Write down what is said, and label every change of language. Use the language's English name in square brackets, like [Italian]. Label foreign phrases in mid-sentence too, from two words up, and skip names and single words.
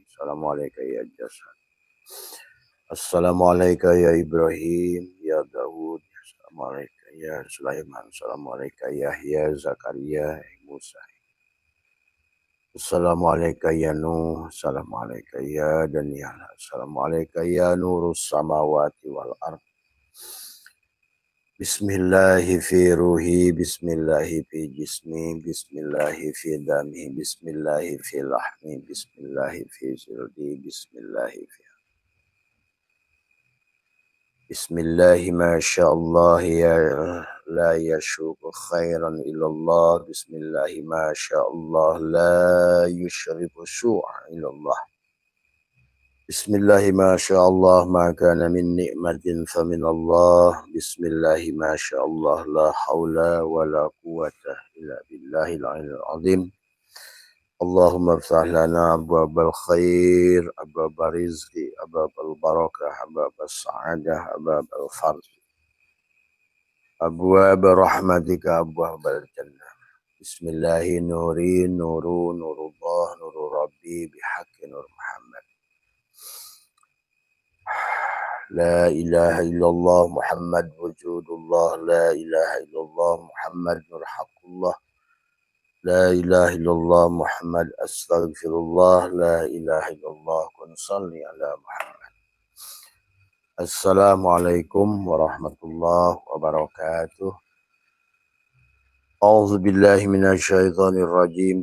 [Arabic] السلام عليكم يا جسد. السلام عليكم يا إبراهيم. يا داود. السلام عليكم يا سليمان. السلام عليكم يا يحيى، زكريا، موسى. السلام عليكم يا نوح. السلام عليكم يا دانيال. السلام عليكم يا نور السماوات والأرض. بسم الله في روحي، بسم الله في جسمي، بسم الله في دمي، بسم الله في لحمي، بسم الله في جلدي، بسم الله في بسم الله ما شاء الله لا يسوق الخير إلا الله، بسم الله ما شاء الله لا يصرف السوء إلا الله. بسم الله ما شاء الله ما كان من نعمة فمن الله. بسم الله ما شاء الله لا حول ولا قوة إلا بالله العلي العظيم. اللهم افتح لنا أبواب الخير، أبواب الرزق، أبواب البركة، أبواب السعادة، أبواب الفرج، أبواب رحمتك، أبواب الجنة. بسم الله نوري نور نور الله نور ربي بحق نور محمد. لا إله إلا الله محمد وجود الله. لا إله إلا الله محمد نور حق الله. لا إله إلا الله محمد أستغفر الله. لا إله إلا الله كن صل على محمد. السلام عليكم ورحمة الله وبركاته. أعوذ بالله من الشيطان الرجيم.